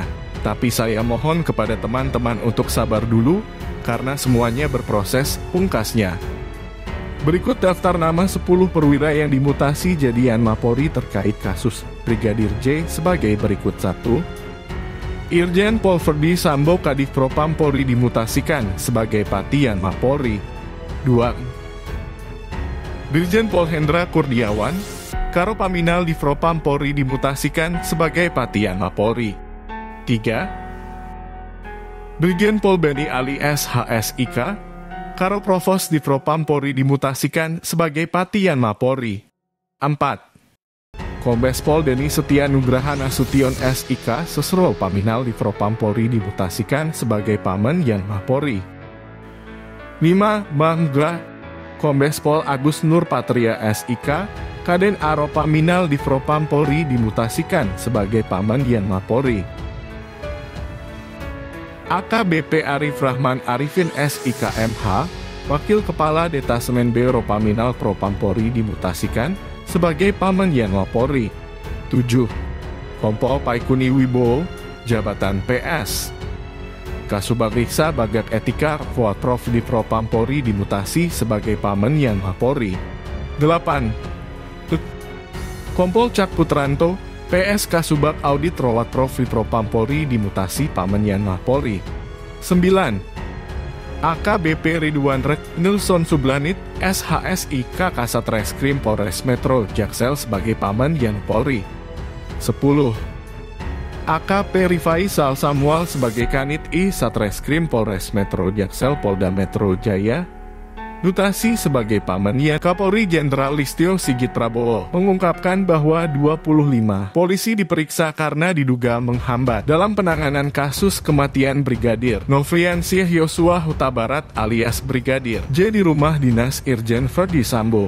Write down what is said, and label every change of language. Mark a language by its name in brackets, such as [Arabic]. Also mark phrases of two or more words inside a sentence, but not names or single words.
[Indonesian] Tapi saya mohon kepada teman-teman untuk sabar dulu, karena semuanya berproses, pungkasnya. Berikut daftar nama 10 perwira yang dimutasi jadi Yanma Polri terkait kasus Brigadir J sebagai berikut. 1. Irjen Pol Verdi Sambo Kadif Propam Polri dimutasikan sebagai Pati Yanma Polri. 2. Brigjen Pol Hendra Kurniawan, Karo Paminal di Propam Polri dimutasikan sebagai Pati Yanma Polri. 3. Brigjen Pol Beni Ali SHSIK, Karo Provos di Propam Polri dimutasikan sebagai Pati Yanma Polri. 4. Kombes Pol Deni Setia Nugraha Nasution SIK Sesro Paminal di Propam Polri dimutasikan sebagai Pamen Yanma Polri. 5. Bangga Kombes Pol Agus Nur Patria SIK Kaden Aro Paminal di Propam Polri dimutasikan sebagai Pamen Yanma Polri. AKBP Arif Rahman Arifin SIK MH Wakil Kepala Detasemen Biro Paminal Propam Polri dimutasikan sebagai Pamen Yanma Polri. 7. Kompol Paikuni Wibowo, Jabatan PS. Kasubag Riksa Bagat Etika Prof di Propam Polri dimutasi sebagai Pamen Yanma Polri. 8. Kompol Cak Putranto, PS Kasubag Audit Rawat Prof di Propam Polri dimutasi Pamen Yanma Polri. 9. AKBP Ridwan Rek Nilson Sublanit SHSIK Kasat Reskrim Polres Metro Jaksel sebagai Pamen Yanma Polri. 10. AKP Rifai Sal Samuel sebagai Kanit I Satreskrim Polres Metro Jaksel Polda Metro Jaya mutasi sebagai Pamen Yanma. Kapolri Jenderal Listio Sigit Prabowo mengungkapkan bahwa 25 polisi diperiksa karena diduga menghambat dalam penanganan kasus kematian Brigadir Nofriansyah Yosua Huta Barat alias Brigadir J di rumah dinas Irjen Verdi Sambo.